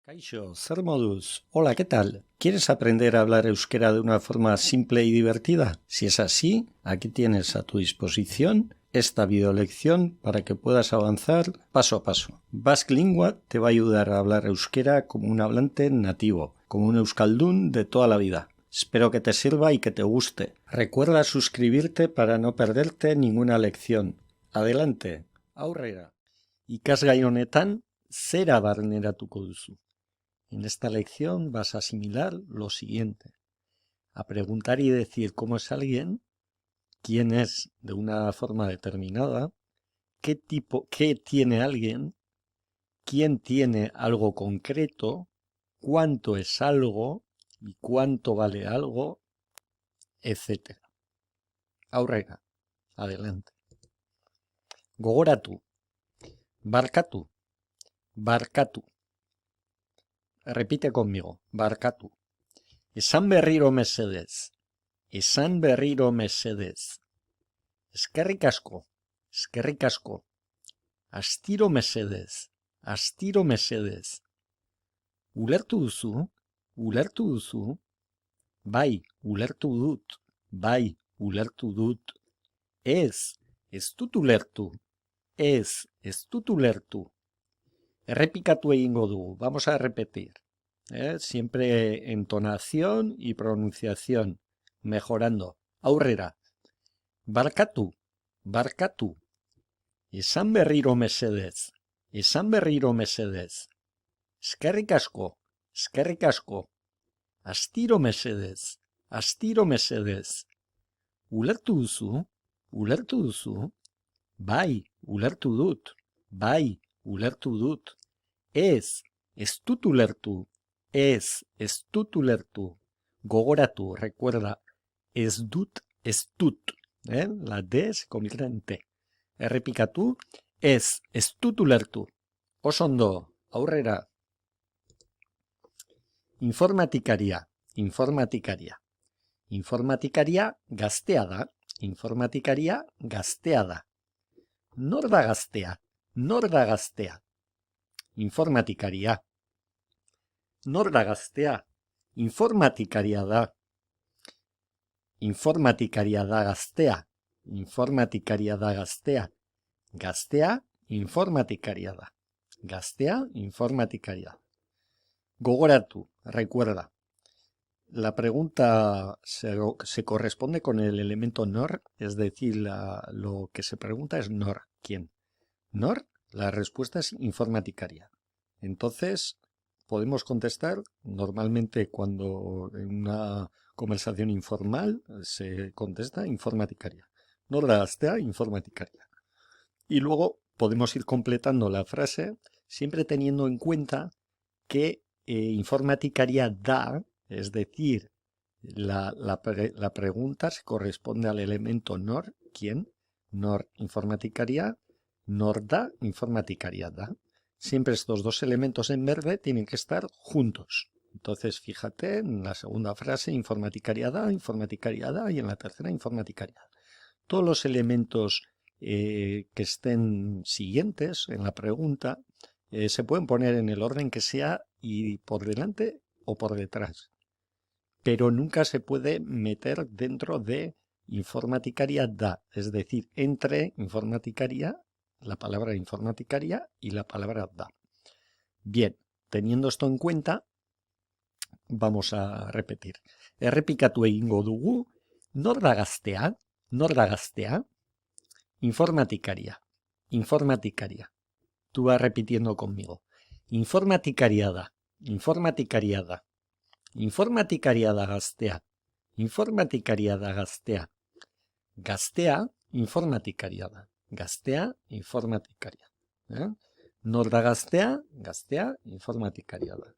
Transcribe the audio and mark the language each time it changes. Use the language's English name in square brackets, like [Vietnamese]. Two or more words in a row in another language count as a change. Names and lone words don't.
[Basque] Kaixo, zer moduz? Hola, [Spanish] ¿qué tal? ¿Quieres aprender a hablar euskera de una forma simple y divertida? Si es así, aquí tienes a tu disposición esta videolección para que puedas avanzar paso a paso. Basque Lingua te va a ayudar a hablar euskera como un hablante nativo, como un euskaldun de toda la vida. Espero que te sirva y que te guste. Recuerda suscribirte para no perderte ninguna lección. Adelante, [Basque] aurrera. Ikasgai honetan, zera barneratuko duzu. [Spanish] En esta lección vas a asimilar lo siguiente: a preguntar y decir cómo es alguien, quién es de una forma determinada, qué tiene alguien, quién tiene algo concreto, cuánto es algo y cuánto vale algo, etc. [Basque] Aurrera, adelante. Gogoratu, barkatu, barkatu. [Spanish] Repite conmigo, [Basque] barkatu. Esan berriro mesedez. Esan berriro mesedez. Eskerrik asko, eskerrik asko. Astiro mesedez, astiro mesedez. Ulertu duzu, ulertu duzu. Bai, ulertu dut, bai, ulertu dut. Ez dut ulertu, ez dut ulertu. Errepikatu egingo dugu, [Spanish] vamos a repetir. Siempre entonación y pronunciación, mejorando. [Basque] Aurrera. Barkatu, barkatu. Esan berriro mesedez, esan berriro mesedez. Eskerrik asko, eskerrik asko. Astiro mesedez, astiro mesedez. Ulertu duzu, ulertu duzu. Bai, ulertu dut, bai, ulertu dut. Ez dut ulertu, ez dut ulertu. Gogoratu, recuerda, ez dut. [Spanish] La D se convierte en T. [Basque] Errepikatu, ez dut ulertu. Oso ondo, aurrera. Informatikaria, informatikaria. Informatikaria gaztea da, informatikaria gaztea da. Nor da gaztea, nor da gaztea. Informatikaria. Nor da gaztea, informatikaria da. Informatikaria da gaztea, informatikaria da gaztea. Gaztea, informatikaria da. Gaztea, informatikaria. Gogoratu, [Spanish] recuerda. La pregunta se corresponde con el elemento nor, es decir, lo que se pregunta es nor, ¿quién? Nor, la respuesta es informatikaria. Entonces, podemos contestar normalmente cuando en una conversación informal se contesta informatikaria. [Basque] Nor da gaztea, informatikaria. [Spanish] Y luego podemos ir completando la frase siempre teniendo en cuenta que [Basque] informatikaria da, [Spanish] es decir, la pregunta se corresponde al elemento nor, ¿quién? [Basque] Nor informatikaria, nor da informatikaria da. [Spanish] Siempre estos dos elementos en verde tienen que estar juntos. Entonces, fíjate en la segunda frase, [Basque] informatikaria da, [Spanish] y en la tercera, informatikaria. Todos los elementos que estén siguientes en la pregunta se pueden poner en el orden que sea y por delante o por detrás. Pero nunca se puede meter dentro de [Basque] informatikaria da, [Spanish] es decir, entre informatikaria, la palabra informatikaria y la palabra da. Bien, teniendo esto en cuenta, vamos a repetir. [Basque] Errepikatu egingo dugu, nor da gaztea, nor da gaztea. Informatikaria, informatikaria. [Spanish] Tú vas repitiendo conmigo. [Basque] Informatikaria da, informatikaria da. Informatikaria da gaztea, informatikaria da gaztea. Gaztea, informatikaria da. Gaztea, informatikaria. Nor da gaztea, gaztea, informatikaria da.